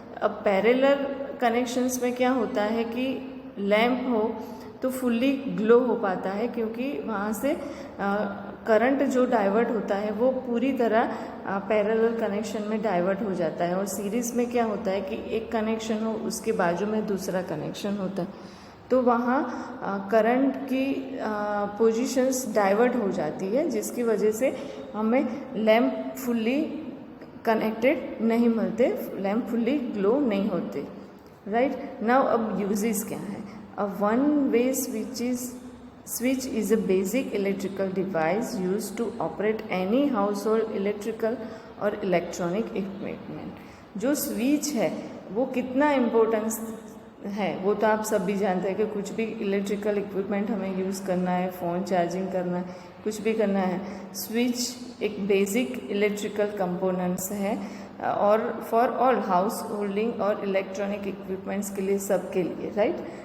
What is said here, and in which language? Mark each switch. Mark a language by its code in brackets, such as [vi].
[hi] अब parallel connections में क्या होता है कि लैंप हो तो फुल्ली ग्लो हो पाता है, क्योंकि वहाँ से करंट जो डाइवर्ट होता है वो पूरी तरह पैरेलल कनेक्शन में डाइवर्ट हो जाता है। और सीरीज़ में क्या होता है कि एक कनेक्शन हो, उसके बाजू में दूसरा कनेक्शन होता है, तो वहाँ करंट की पोजीशंस डाइवर्ट हो जाती है, जिसकी वजह से हमें लैंप फुल्ली कनेक्टेड नहीं मिलते, लैम्प फुल्ली ग्लो नहीं होते, राइट। नाउ अब यूजेस क्या है। [en] a one way switch is a basic electrical device used to operate any household electrical [hi] और इलेक्ट्रॉनिक इक्विपमेंट। जो स्विच है वो कितना इम्पोर्टेंस है वो तो आप सब भी जानते हैं कि कुछ भी इलेक्ट्रिकल इक्विपमेंट हमें यूज़ करना है, फ़ोन चार्जिंग करना है, कुछ भी करना है, स्विच एक बेसिक इलेक्ट्रिकल कंपोनेंट्स है और [en] for all house holding [hi] और इलेक्ट्रॉनिक इक्विपमेंट्स के लिए, सबके लिए, राइट।